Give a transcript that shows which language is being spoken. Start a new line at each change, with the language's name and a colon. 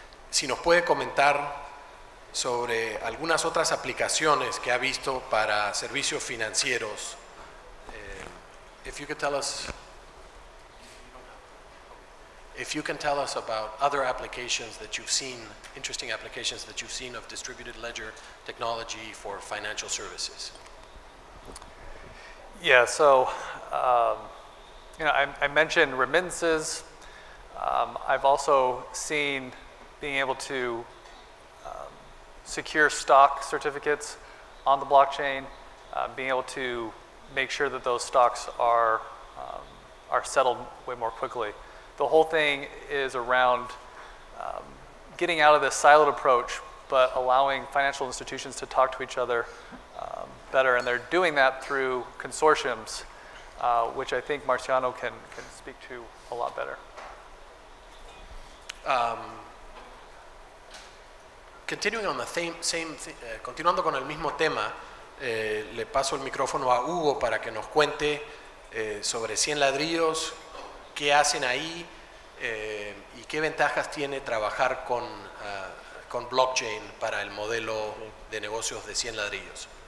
Spanish: Si nos puede comentar sobre algunas otras aplicaciones que ha visto para servicios financieros.
English: If you can tell us about other applications that you've seen, interesting applications that you've seen of distributed ledger technology for financial services. Yeah, so I mentioned remittances. I've also seen being able to secure stock certificates on the blockchain, being able to make sure that those stocks are settled way more quickly. The whole thing is around getting out of this siloed approach, but allowing financial institutions to talk to each other better, and they're doing that through consortiums which I think Marciano can speak to a lot better. Continuing on the
Spanish: continuando con el mismo tema, le paso el micrófono a Hugo para que nos cuente sobre 100 ladrillos, qué hacen ahí y qué ventajas tiene trabajar con blockchain para el modelo de negocios de 100 ladrillos.